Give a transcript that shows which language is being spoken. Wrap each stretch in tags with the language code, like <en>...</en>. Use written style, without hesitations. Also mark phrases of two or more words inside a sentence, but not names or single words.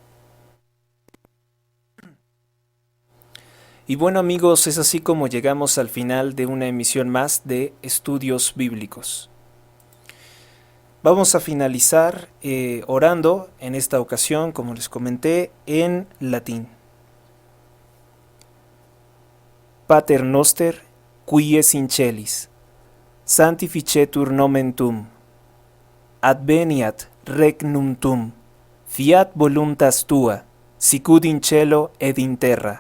<es>Y bueno amigos, es así como llegamos al final de una emisión más de Estudios Bíblicos. Vamos a finalizar orando en esta ocasión, como les comenté, en latín.</es> <la>Pater noster, qui es in celis, sanctificetur nomen tuum, adveniat regnum tuum, fiat voluntas tua, sicut in cielo ed in terra.</la>